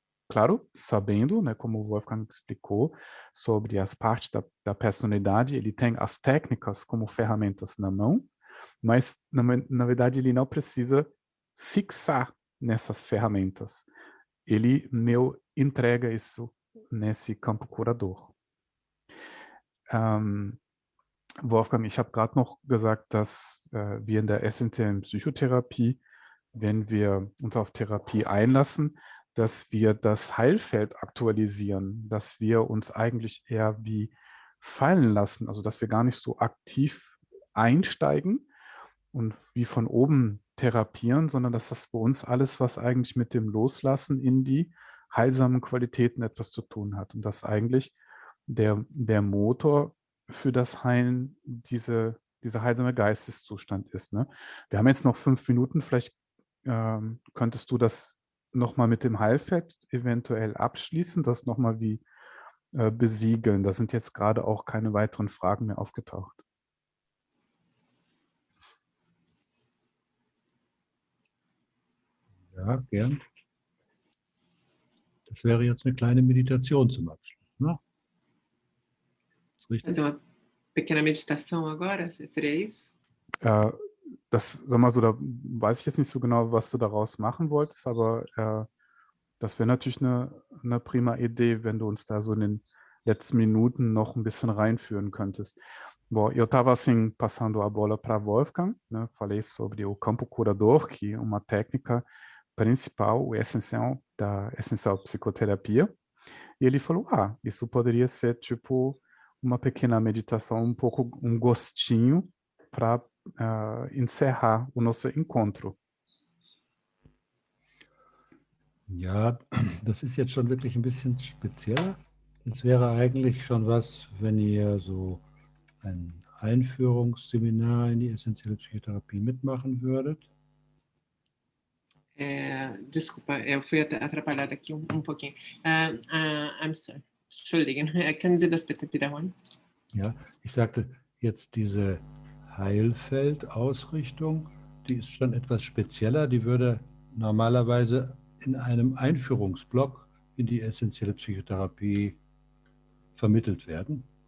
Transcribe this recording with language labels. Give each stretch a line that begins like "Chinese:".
Portuguese: Claro, sabendo, né, como o Wolfgang explicou, sobre as partes da personalidade, ele tem as técnicas como ferramentas na mão, mas, na verdade, ele não precisa fixar nessas ferramentas. Ele entrega isso nesse campo curador.
German: Wolfgang, ich habe gerade noch gesagt, dass wir in der essentiellen Psychotherapie, wenn wir uns auf Therapie einlassen, dass wir das Heilfeld aktualisieren, dass wir uns eigentlich eher wie fallen lassen, also dass wir gar nicht so aktiv einsteigen und wie von oben therapieren, sondern dass das bei uns alles, was eigentlich mit dem Loslassen in die heilsamen Qualitäten etwas zu tun hat und dass eigentlich der Motor für das Heilen dieser heilsame Geisteszustand ist. Ne? Wir haben jetzt noch 5 Minuten, vielleicht könntest du das nochmal mit dem Heilfeld eventuell abschließen, das nochmal wie besiegeln. Da sind jetzt gerade auch keine weiteren Fragen mehr aufgetaucht. Ja, gern. Das wäre jetzt eine kleine Meditation zum Abschluss. Ne? Ist richtig?
Portuguese: Fazer uma pequena meditação agora, seria isso?
German: Sag mal so, da weiß ich jetzt nicht so genau, was du daraus machen wolltest, aber das wäre natürlich eine prima Idee, wenn du uns da so in den letzten Minuten noch ein bisschen reinführen könntest.
Portuguese: Bom, eu estava assim, passando a bola para Wolfgang, né? Falei sobre o campo curador, que é uma técnica principal, o essencial da essencial psicoterapia. E ele falou, isso poderia ser tipo uma pequena meditação, um pouco um gostinho para encerrar o nosso encontro.
German: Ja, das ist jetzt schon wirklich ein bisschen spezieller. Es wäre eigentlich schon was, wenn ihr so ein Einführungsseminar in die essentielle Psychotherapie mitmachen würdet.
Portuguese: Desculpa, eu fui atrapalhada aqui um pouquinho.
English: I'm sorry.
German: Entschuldigen, können Sie das bitte wiederholen? Ja, ich sagte jetzt diese Heilfeldausrichtung, die ist schon etwas spezieller. Die würde normalerweise in einem Einführungsblock in die essentielle Psychotherapie vermittelt werden.